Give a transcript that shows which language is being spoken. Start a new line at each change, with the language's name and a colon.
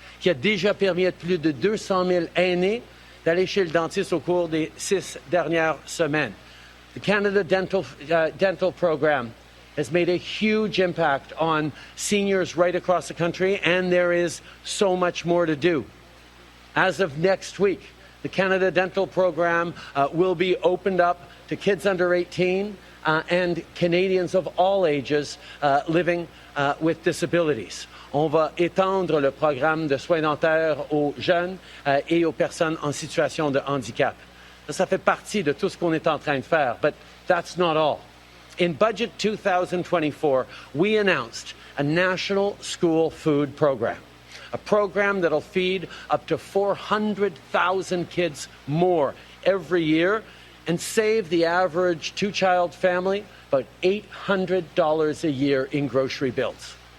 French: qui a déjà permis à plus de 200 000 aînés d'aller chez le dentiste au cours des 6 dernières semaines.
English: The Canada Dental Program has made a huge impact on seniors right across the country, and there is so much more to do. As of next week, the Canada Dental Program will be opened up to kids under 18 and Canadians of all ages living with disabilities.
French: On va étendre le programme de soins dentaires aux jeunes et aux personnes en situation de handicap. Ça fait partie de tout ce qu'on est en train de faire,
English: but that's not all. In Budget 2024, we announced a national school food program, a program that'll feed up to 400,000 kids more every year and save the average two-child family about $800 a year in grocery bills.